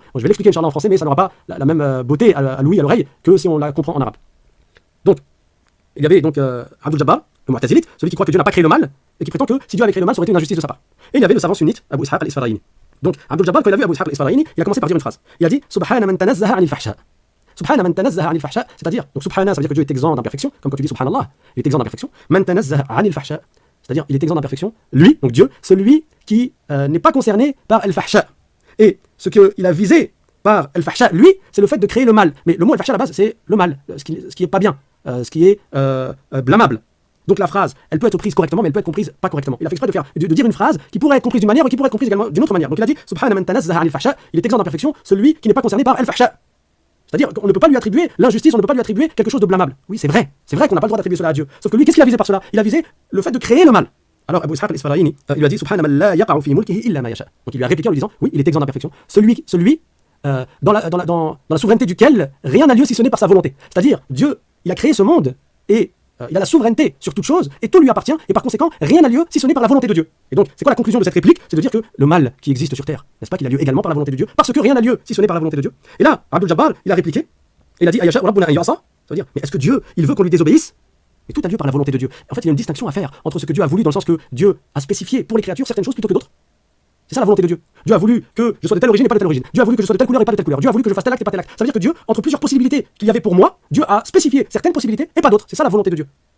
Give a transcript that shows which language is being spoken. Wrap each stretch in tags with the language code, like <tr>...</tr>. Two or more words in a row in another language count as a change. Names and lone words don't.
<fr>Donc, je vais l'expliquer inchallah en français mais ça n'aura pas la même beauté à l'ouïe à l'oreille que si on la comprend en arabe. Donc il y avait donc Abdul Jabbar, le Mu'tazilite, celui qui croit que Dieu n'a pas créé le mal et qui prétend que si Dieu avait créé le mal ça aurait été une injustice de sa part. Et il y avait le savant sunnite Abu Ishaq al-Isfarayini. Donc Abdul Jabbar quand il a vu Abu Ishaq al-Isfarayini, il a commencé par dire une phrase. Il a dit</fr> <ar>سبحان من تنزه عن الفحشاء. سبحان من تنزه عن الفحشاء,</ar> <fr>c'est-à-dire donc subhana ça veut dire que Dieu est exempt d'imperfection comme quand tu dis subhanallah, il est exempt d'imperfection.</fr> <ar>من تنزه عن الفحشاء,</ar> <fr>c'est-à-dire il est exempt d'imperfection, lui donc Dieu, celui qui n'est pas concerné par al-fahsha. Et ce qu'il a visé par al-fahsha, lui, c'est le fait de créer le mal. Mais le mot al-fahsha à la base, c'est le mal, ce qui est pas bien, ce qui est blâmable. Donc la phrase, elle peut être prise correctement, mais elle peut être comprise pas correctement. Il a fait exprès de dire une phrase qui pourrait être comprise d'une manière ou qui pourrait être comprise également d'une autre manière. Donc il a dit</fr> <ar>سبحان من تنزه عن الفحشاء,</ar> <fr>il est exempt d'imperfection, celui qui n'est pas concerné par al-fahsha. C'est-à-dire qu'on ne peut pas lui attribuer l'injustice, on ne peut pas lui attribuer quelque chose de blâmable. Oui, c'est vrai qu'on n'a pas le droit d'attribuer cela à Dieu. Sauf que lui, qu'est-ce qu'il a visé par cela? Il a visé le fait de créer le mal. Alors Abu Ishaq al-Isfarayini, il lui a dit</fr> <ar>سبحان من لا يقع في ملكه إلا ما يشاء.</ar> <fr>Donc il lui a répliqué en lui disant oui, il est exempt d'imperfection. Celui dans la souveraineté duquel rien n'a lieu si ce n'est par sa volonté. C'est-à-dire Dieu, il a créé ce monde et il a la souveraineté sur toute chose et tout lui appartient et par conséquent rien n'a lieu si ce n'est par la volonté de Dieu. Et donc c'est quoi la conclusion de cette réplique? C'est de dire que le mal qui existe sur terre, n'est-ce pas qu'il a lieu également par la volonté de Dieu, parce que rien n'a lieu si ce n'est par la volonté de Dieu. Et là Abdul Jabbar il a répliqué, il a dit</fr> <ar>أيشاء ربنا أن يعصى,</ar> <fr>ça veut dire mais est-ce que Dieu il veut qu'on lui désobéisse? Et tout a lieu par la volonté de Dieu. En fait il y a une distinction à faire entre ce que Dieu a voulu dans le sens que Dieu a spécifié pour les créatures certaines choses plutôt que d'autres. C'est ça la volonté de Dieu. Dieu a voulu que je sois de telle origine et pas de telle origine. Dieu a voulu que je sois de telle couleur et pas de telle couleur. Dieu a voulu que je fasse tel acte et pas tel acte. Ça veut dire que Dieu, entre plusieurs possibilités qu'il y avait pour moi, Dieu a spécifié certaines possibilités et pas d'autres. C'est ça la volonté de Dieu.</fr>